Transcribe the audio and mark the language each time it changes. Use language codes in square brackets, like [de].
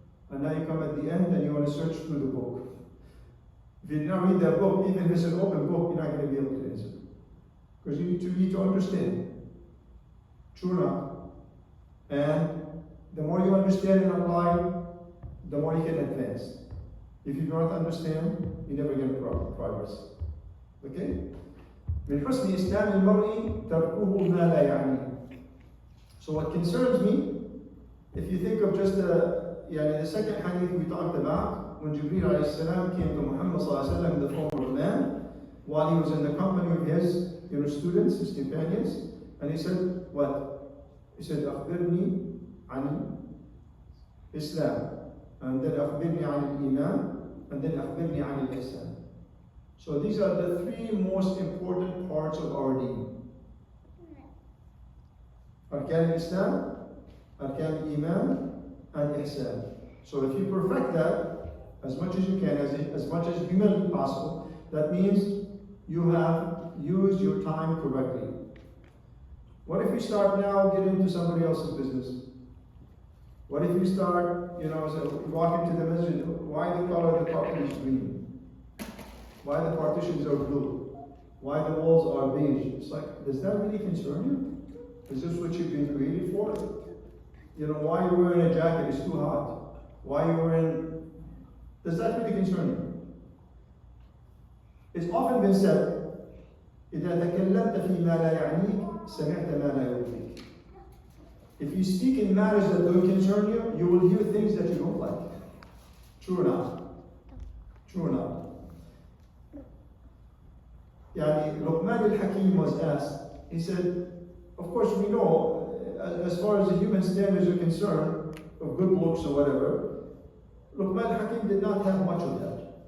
[en] And now you come at the end and you want to search through the book. If you did not read that book, even if it's an open book, you're not going to be able to answer. Because you need to understand. True or not? And the more you understand and apply, the more you can advance. If you don't understand, you never get progress. Okay? [ar] من حسن إسلام المرء تركه ما لا يعنيه. [en] So what concerns me, if you think of just the second hadith we talked about, when Jibreel alayhi salam came to Muhammad sallallahu alayhi wa sallam in the form of a man, while he was in the company of his students, his companions, and he said, what? He said, [ar] أخبرني عن [en] Islam, and then [ar] أخبرني عن الإيمان, [en] and then [ar] أخبرني عن الإحسان. [en] So these are the 3 most important parts of our deen. Arkan al-Islam, Arkan al-Iman, and Ihsan. So if you perfect that as much as you can, as much as humanly possible, that means you have used your time correctly. What if you start now get into somebody else's business? What if you start, walk into the masjid, why the color of the carpet is green? Why the partitions are blue? Why the walls are beige? It's like, does that really concern you? Is this what you've been created for? Why you're wearing a jacket is too hot. Why you're wearing... Does that really concern you? It's often been said, [ar] إذا تكلمت فيما لا يعنيك سمعت ما لا يرضيك. [en] If you speak in matters that don't concern you, you will hear things that you don't like. True or not? True or not? Luqman al-Hakim was asked, he said, of course we know, as far as the human standards are concerned, of good looks or whatever, Luqman al-Hakim did not have much of that.